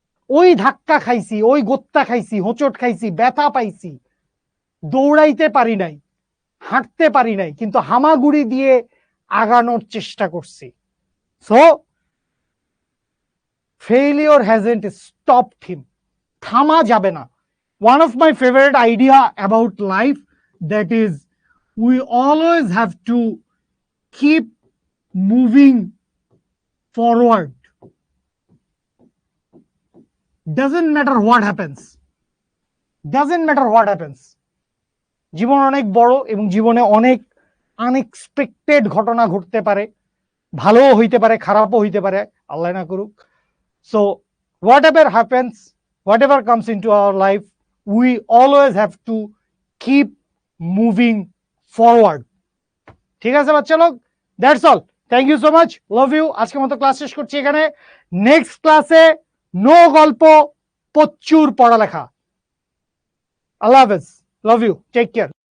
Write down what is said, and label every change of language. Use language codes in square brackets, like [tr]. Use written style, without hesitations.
[bn] ওই ধাক্কা খাইছি, ওই গোত্তা খাইছি, হোঁচট খাইছি, ব্যথা পাইছি, দৌড়াইতে পারি নাই, হাঁটতে পারি নাই, কিন্তু হামাগুড়ি দিয়ে আগানোর চেষ্টা করছি। [en] so failure hasn't stopped him, [bn] থামা যাবে না। [en] One of my favorite idea about life, that is, we always have to keep moving forward. Doesn't matter what happens. Doesn't matter what happens. [bn] জীবন অনেক বড় এবং জীবনে অনেক আনএক্সপেক্টেড ঘটনা ঘটতে পারে, ভালোও হইতে পারে, খারাপও হইতে পারে, আল্লাহ না করুক। [en] So whatever happens, whatever comes into our life, we always have to keep moving forward. [bn] ঠিক আছে বাচ্চা লোক, [en] That's all, thank you so much, love you. [bn] আজকের মতো ক্লাস শেষ করছি এখানে। নেক্সট ক্লাসে নো গল্প, প্রচুর পড়ালেখা। আল্লাহ হাফেজ, [en] Love you, take care.